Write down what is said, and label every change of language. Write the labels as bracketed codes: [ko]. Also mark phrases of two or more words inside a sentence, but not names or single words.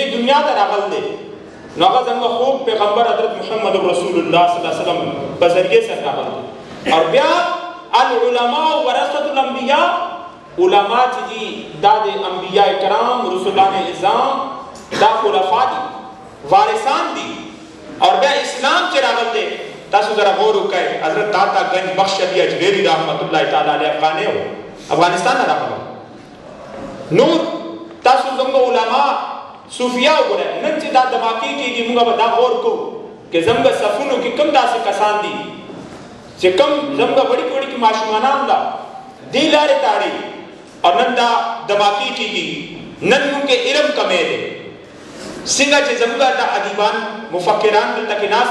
[ps] دنیا ته راغل دی نو هغه زموږ خوږ پیغمبر حضرت محمد رسول الله [ar] صلی الله علیه وسلم [ps] په ذریعه سره راغل دی اور بیا [ar] العلماء ورثة الانبیاء [ps] علماء چې دي دا د انبیاء کرام رسولان اعظام دا خلفاء دي وارثان دي اور بیا اسلام چې راغل دی تاسو ذرا غور وکړئ حضرت داتا گنج بخش علی اجمیری [ar] رحمت الله تعالی علیه [ps] افغاني و افغانستان نه راغلی نور تاسو زموږ علما صوفیا وګورئ نن چې دا دماکي کېږي موږ به دا غور کوو چې زموږ صفونو کې کوم داسې کسان دي چې کوم زموږ وړي وړي ماشومانان ده دې لارې تاړي او نن دا دماکي کېږي نن موږ کې علم کمی دی څنګه چې زموږ دا ادیبان مفکران دلته کې ناست